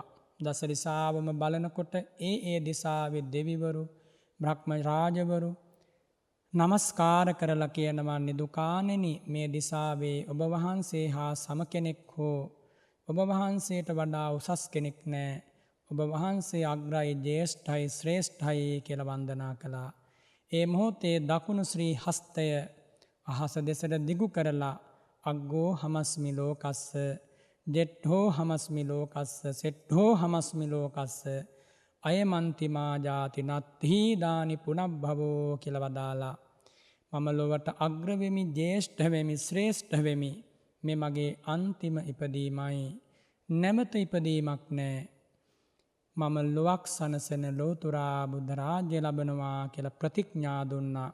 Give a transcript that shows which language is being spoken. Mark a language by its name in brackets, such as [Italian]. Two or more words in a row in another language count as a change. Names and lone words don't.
[Sinhala] දස දිසාවම බලනකොට ඒ දිසාවේ දෙවිවරු, බ්‍රහ්ම රාජවරු නමස්කාර කරලා කියනවා, නිදුකාණෙනි මේ දිසාවේ ඔබ වහන්සේ හා සම කෙනෙක් හෝ ඔබ වහන්සේට වඩා උසස් කෙනෙක් නෑ. ඔබ වහන්සේ අග්‍රයි, ජේෂ්ඨයි, ශ්‍රේෂ්ඨයි කියලා වන්දනා කළා. ඒ මොහොතේ දකුණු ශ්‍රී හස්තය අහස දෙසට දිගු කරලා [Pali] අග්ගෝ හමස්මි ලෝකස්ස ජෙට්හෝ හමස්මි ලෝකස්ස සෙට්හෝ හමස්මි ලෝකස්ස අයමන්තිමා ජාති නත්හි දානි පුනබ්භවෝ [Sinhala] කියලා වදාලා. මම ලොවට අග්‍රවෙමි, ජේෂ්ඨ වෙමි, ශ්‍රේෂ්ඨ වෙමි. මේ මගේ අන්තිම ඉපදීමයි. නැවත ඉපදීමක් නෑ. මම ලොවක් සනසන ලෝතුරා බුද්ධ රාජ්‍ය ලබනවා කියලා ප්‍රතිඥා දුන්නා.